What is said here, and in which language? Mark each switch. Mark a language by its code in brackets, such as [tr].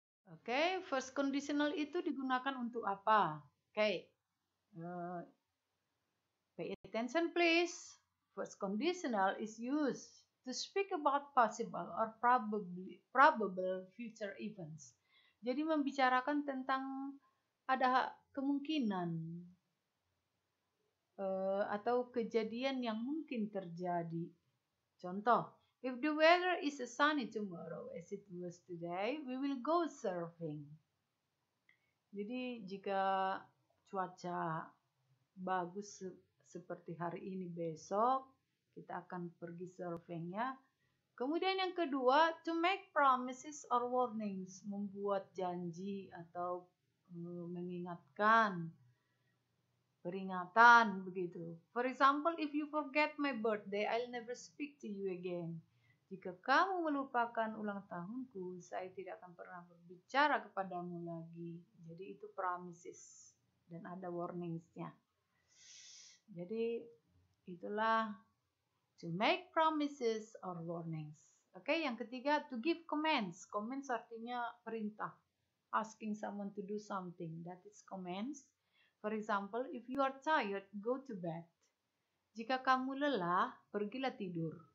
[id] Oke, [en] first conditional [id] itu digunakan untuk apa? Oke. [en] Pay attention please. First conditional is used to speak about possible or probable future events. [id] Jadi membicarakan tentang ada kemungkinan atau kejadian yang mungkin terjadi. Contoh, [en] if the weather is sunny tomorrow as it was today, we will go surfing. [id] Jadi jika cuaca bagus seperti hari ini besok, kita akan pergi surfing ya. Kemudian yang kedua, [en] to make promises or warnings, [id] membuat janji atau mengingatkan, peringatan begitu. [en] For example, if you forget my birthday, I'll never speak to you again. [id] Jika kamu melupakan ulang tahunku, saya tidak akan pernah berbicara kepadamu lagi. Jadi itu promises dan ada warningsnya. Jadi itulah [en] to make promises or warnings. [id] Oke, yang ketiga, [en] to give commands. Commands [id] artinya perintah. [en] Asking someone to do something, that is commands. For example, if you are tired, go to bed. [id] Jika kamu lelah, pergilah tidur.